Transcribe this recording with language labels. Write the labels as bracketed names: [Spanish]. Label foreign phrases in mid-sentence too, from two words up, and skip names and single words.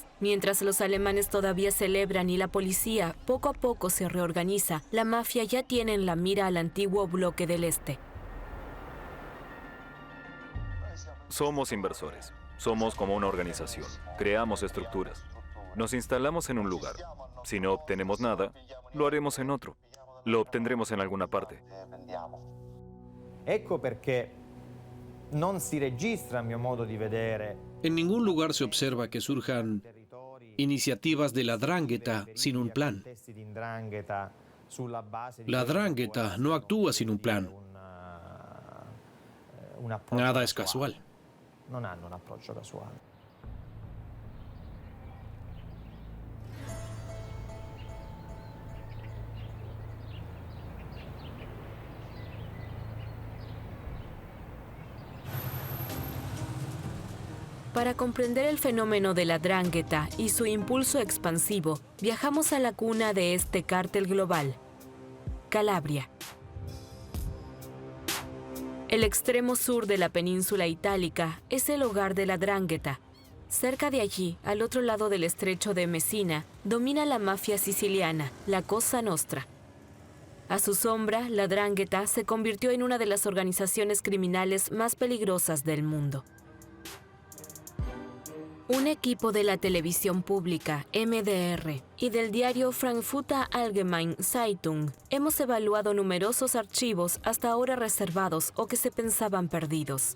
[Spanish] Mientras los alemanes todavía celebran y la policía poco a poco se reorganiza, la mafia ya tiene en la mira al antiguo bloque del este. Somos inversores. Somos como una organización. Creamos estructuras. Nos instalamos en un lugar. Si no obtenemos nada, lo haremos en otro. Lo obtendremos en alguna parte. [Italian] Ecco perché non si registra, a mio modo di vedere. [Spanish] En ningún lugar se observa que surjan iniciativas de la 'Ndrangheta sin un plan. La 'Ndrangheta no actúa sin un plan. Nada es casual. [Italian] Non hanno un approccio casuale. [Spanish] Para comprender el fenómeno de la 'Ndrangheta y su impulso expansivo, viajamos a la cuna de este cártel global, Calabria. El extremo sur de la península itálica es el hogar de la 'Ndrangheta. Cerca de allí, al otro lado del estrecho de Messina, domina la mafia siciliana, la Cosa Nostra. A su sombra, la 'Ndrangheta se convirtió en una de las organizaciones criminales más peligrosas del mundo. Un equipo de la televisión pública, MDR, y del diario Frankfurter Allgemeine Zeitung, hemos evaluado numerosos archivos hasta ahora reservados o que se pensaban perdidos.